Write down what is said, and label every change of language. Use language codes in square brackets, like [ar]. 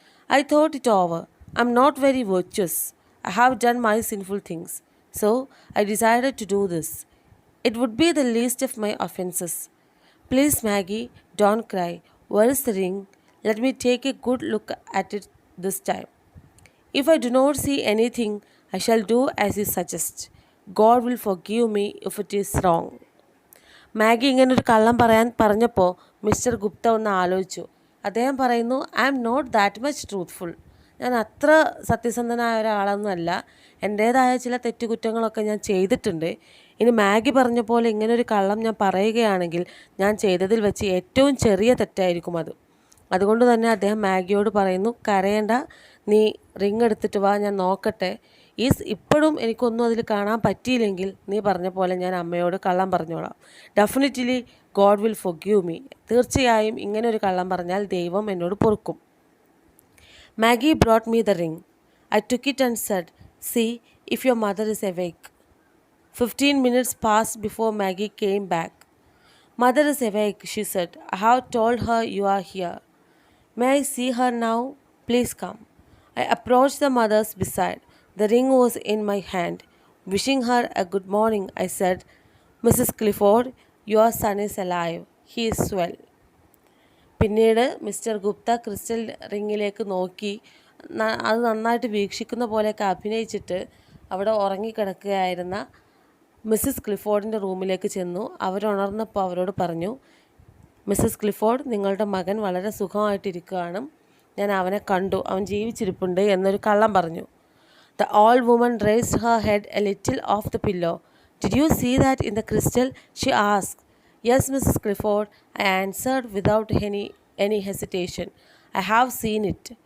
[en] I thought it over. I am not very virtuous. I have done my sinful things. So I decided to do this. It would be the least of my offences. Please Maggie, don't cry. Where is the ring? Let me take a good look at it this time. If I do not see anything, I shall do as you suggest. God will forgive me if it is wrong. [ml] Maggi ഇങ്ങനൊരു കള്ളം പറഞ്ഞപ്പോൾ mister Gupta ഒന്ന് ആലോചിച്ചു. അദ്ദേഹം പറയുന്നു, [en] I am not that much truthful. [ml] ഞാൻ അത്ര സത്യസന്ധനായ ഒരാളൊന്നുമല്ല. എൻ്റേതായ ചില തെറ്റുകുറ്റങ്ങളൊക്കെ ഞാൻ ചെയ്തിട്ടുണ്ട്. ഇനി മാഗി പറഞ്ഞ പോലെ ഇങ്ങനൊരു കള്ളം ഞാൻ പറയുകയാണെങ്കിൽ ഞാൻ ചെയ്തതിൽ വെച്ച് ഏറ്റവും ചെറിയ തെറ്റായിരിക്കും അത്. അതുകൊണ്ട് തന്നെ അദ്ദേഹം മാഗിയോട് പറയുന്നു, കരയേണ്ട, നീ റിങ് എടുത്തിട്ട് വാ, ഞാൻ നോക്കട്ടെ. ഇപ്പോഴും എനിക്കൊന്നും അതിൽ കാണാൻ പറ്റിയില്ലെങ്കിൽ നീ പറഞ്ഞ പോലെ ഞാൻ അമ്മയോട് കള്ളം പറഞ്ഞോളാം. [en] Definitely God will forgive me. [ml] തീർച്ചയായും ഇങ്ങനെ ഒരു കള്ളം പറഞ്ഞാൽ ദൈവം എന്നോട് പൊറുക്കും. [en] Maggie brought me the ring. I took it and said, see if your mother is awake. 15 minutes passed before Maggie came back. Mother is awake, she said. I have told her you are here. May I see her now? Please come. I approached the mother's bedside. The ring was in my hand. Wishing her a good morning, I said, Mrs. Clifford, your son is alive. He is well. [ml] പിന്നീട് mister Gupta crystal റിങ്ങിലേക്ക് നോക്കി അത് നന്നായിട്ട് വീക്ഷിക്കുന്ന പോലെയൊക്കെ അഭിനയിച്ചിട്ട് അവിടെ ഉറങ്ങിക്കിടക്കുകയായിരുന്ന Mrs ക്ലിഫോർഡിൻ്റെ റൂമിലേക്ക് ചെന്നു. അവരുണർന്നപ്പോൾ അവരോട് പറഞ്ഞു, മിസ്സിസ് ക്ലിഫോർഡ്, നിങ്ങളുടെ മകൻ വളരെ സുഖമായിട്ടിരിക്കുകയാണ്. ഞാൻ അവനെ കണ്ടു, അവൻ ജീവിച്ചിരിപ്പുണ്ട് എന്നൊരു കള്ളം പറഞ്ഞു. [en] The old woman raised her head a little off the pillow. Did you see that in the crystal? She asked. Yes, Mrs. Clifford, I answered without any hesitation. I have seen it.